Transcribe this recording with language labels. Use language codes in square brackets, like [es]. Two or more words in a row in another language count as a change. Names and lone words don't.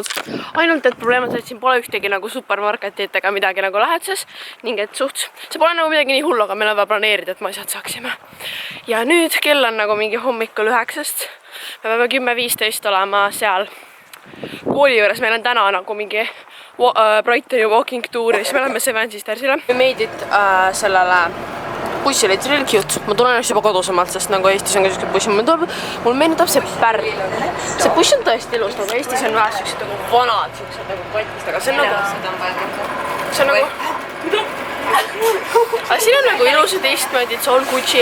[et] Ainult et probleem on see, et siin pole ühtegi nagu supermarketit ega midagi nagu läheduses. Ning et see pole nagu midagi nii hullu, aga meil on vaja planeerida, et me asjad saaksime. Ja nüüd kell on nagu mingi hommikul 9-st. Me peame 10:15 olema seal kooli juures, meil on täna nagu mingi Brightoni [en] walking tour [et] ja siis me oleme Seven Sistersile. Me [en] made it [et] sellele bussile, [en] it's really cute. [et] Ma tulen juba kodusemalt, sest nagu Eestis on ka sellised bussid. Mul meenutab see pärl. See buss on tõesti ilus, nagu Eestis on vähe sellised nagu vanad, sellised nagu patist, aga see on nagu... Aga siin on nagu ilusad teistmoodi, et see on Gucci.